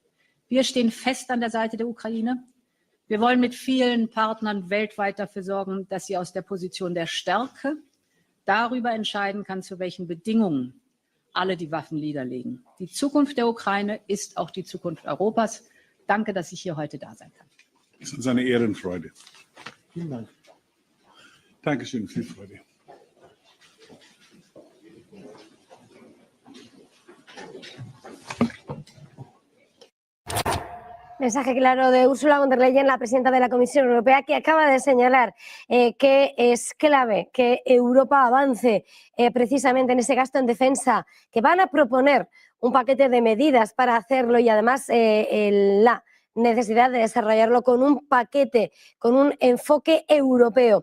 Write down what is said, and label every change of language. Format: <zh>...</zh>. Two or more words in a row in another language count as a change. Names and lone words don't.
<de>Wir stehen fest an der Seite der Ukraine. Wir wollen mit vielen Partnern weltweit dafür sorgen, dass sie aus der Position der Stärke darüber entscheiden kann, zu welchen Bedingungen alle die Waffen niederlegen. Die Zukunft der Ukraine ist auch die Zukunft Europas. Danke, dass ich hier heute da sein kann. Es ist uns eine Ehre und Freude. Vielen Dank. Dankeschön, viel Freude.</de> <es>Mensaje claro de Ursula von der Leyen, la presidenta de la Comisión Europea, que acaba de señalar que es clave que Europa avance precisamente en ese gasto en defensa, que van a proponer un paquete de medidas para hacerlo y además la necesidad de desarrollarlo con un paquete, con un enfoque europeo.</es>